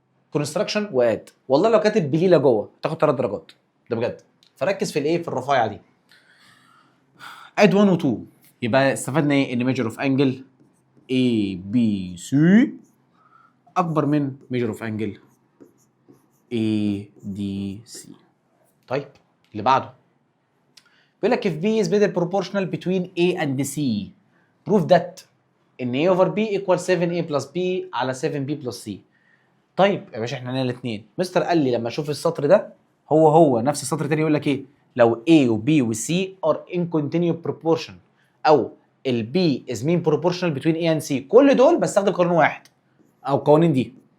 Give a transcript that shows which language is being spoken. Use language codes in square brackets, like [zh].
[ar] كونستراكشن واد، والله لو كاتب بليله جوه تاخد 3 درجات، ده بجد. فركز في الايه؟ في الرفايعه دي. اد 1 و2 يبقى استفدنا ايه؟ ان ميجر اوف انجل اي بي سي اكبر من ميجر اوف انجل اي دي سي. طيب اللي بعده بيقول لك [en] if B is better proportional between A and C prove that [ar] ان [en] A over B equals 7A plus B على 7B plus C. [ar] طيب يا باشا احنا هنا الاثنين. مستر قال لي لما اشوف السطر ده هو نفس السطر الثاني يقول لك ايه؟ لو A و B و [en] C are in continuous proportion او ال B is mean proportional between A and C، [ar] كل دول بستخدم قانون واحد او قوانين دي.